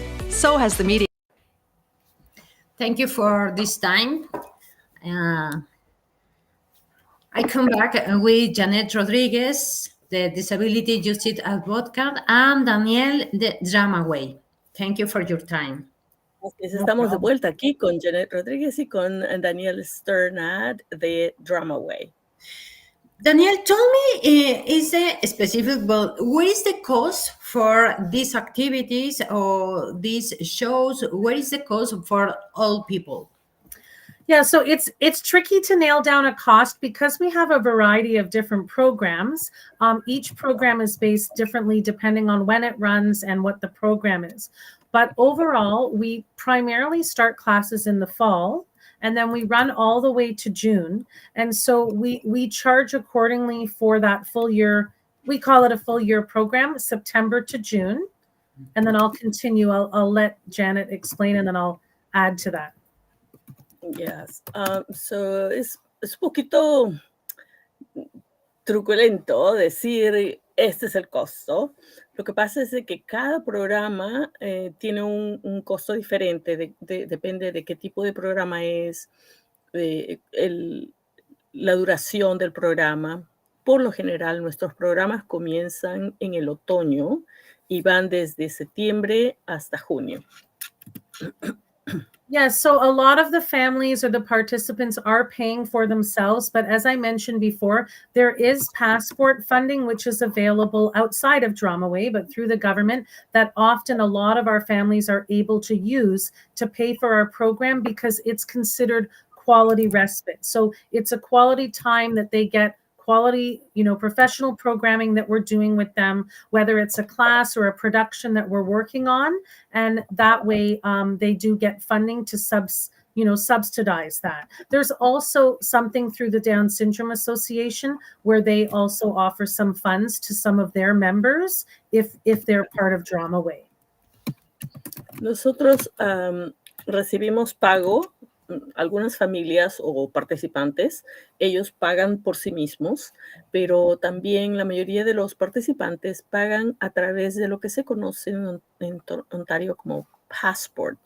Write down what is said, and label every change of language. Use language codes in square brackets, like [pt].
[en] So has the media. Thank you for this time. I come back with Janet Rodriguez, the Disability Justice Advocate, and Danielle, the DramaWay. Thank you for your time. [es] Estamos de vuelta aquí con Janet Rodriguez y con Danielle Strnad de DramaWay. [en] Danielle, tell me, is the specific, but what is the cost for these activities or these shows? What is the cost for all people? Yeah, so it's tricky to nail down a cost because we have a variety of different programs. Each program is based differently depending on when it runs and what the program is. But overall, we primarily start classes in the fall, and then we run all the way to June. And so we charge accordingly for that full year. We call it a full year program, September to June. And then I'll continue. I'll let Janet explain, and then I'll add to that. Yes. [es] So es un poquito truculento decir este es el costo. Lo que pasa es que cada programa tiene un costo diferente, depende de qué tipo de programa es, la duración del programa. Por lo general, nuestros programas comienzan en el otoño y van desde septiembre hasta junio. [en] Yes, so a lot of the families or the participants are paying for themselves, but as I mentioned before, there is passport funding, which is available outside of DramaWay, but through the government, that often a lot of our families are able to use to pay for our program because it's considered quality respite. So it's a quality time that they get quality, professional programming that we're doing with them, whether it's a class or a production that we're working on. And that way they do get funding to subsidize that. There's also something through the Down Syndrome Association where they also offer some funds to some of their members if they're part of DramaWay. [es] Nosotros recibimos pago. Algunas familias o participantes, ellos pagan por sí mismos, pero también la mayoría de los participantes pagan a través de lo que se conoce en Ontario como passport.